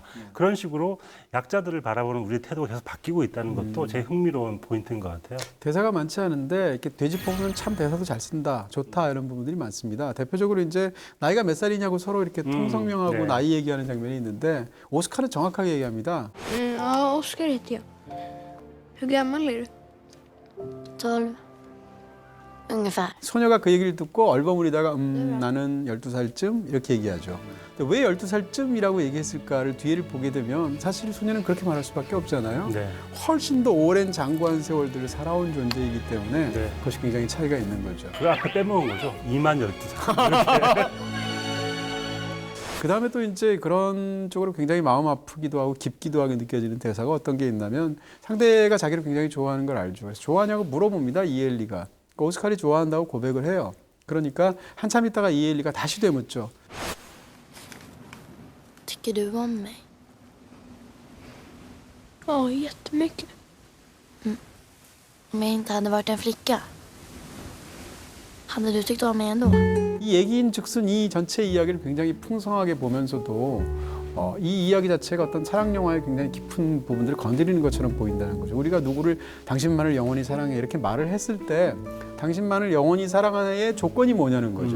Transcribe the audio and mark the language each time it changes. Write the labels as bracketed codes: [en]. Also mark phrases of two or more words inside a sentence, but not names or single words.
[ko] 그런 식으로 약자들을 바라보는 우리의 태도가 계속 바뀌고 있다는 것도 제 흥미로운 포인트인 것 같아요. 대사가 많지 않은데 이렇게 되짚어보면 참 대사도 잘 쓴다, 좋다 이런 부분들이 많습니다. 대표적으로 이제 나이가 몇 살이냐고 서로 이렇게 통성명하고 네. 나이 얘기하는 장면이 있는데 오스칼은 정확하게 얘기합니다. [sv] Ja, Oskar heter jag. Hur gammal är du? 12. ungefär. [ko] 소녀가 그 얘기를 듣고 얼버무리다가 나는 12살쯤 이렇게 얘기하죠. 근데 왜 12살쯤이라고 얘기했을까를 뒤를 보게 되면 사실 소녀는 그렇게 말할 수밖에 없잖아요. 네. 훨씬 더 오랜 장구한 세월들을 살아온 존재이기 때문에 네. 그것이 굉장히 차이가 있는 거죠. 그 앞에 빼먹은 거죠. 2만 12살. 그 다음에 또 이제 그런 쪽으로 굉장히 마음 아프기도 하고 깊기도 하게 느껴지는 대사가 어떤 게 있냐면 상대가 자기를 굉장히 좋아하는 걸 알죠. 그래서 좋아하냐고 물어봅니다. 이엘리가. 그러니까 오스칼이 좋아한다고 고백을 해요. 그러니까 한참 있다가 이엘리가 다시 되묻죠. [sv] Tycker du om mig? Ja, jättemycket. Om jag inte hade varit en flicka? Hade du tyckt om mig ändå? [ko] 이 얘기인 즉슨 이 전체 이야기를 굉장히 풍성하게 보면서도 이 이야기 자체가 어떤 사랑 영화의 굉장히 깊은 부분들을 건드리는 것처럼 보인다는 거죠. 우리가 누구를 당신만을 영원히 사랑해 이렇게 말을 했을 때 당신만을 영원히 사랑하는 조건이 뭐냐는 거죠.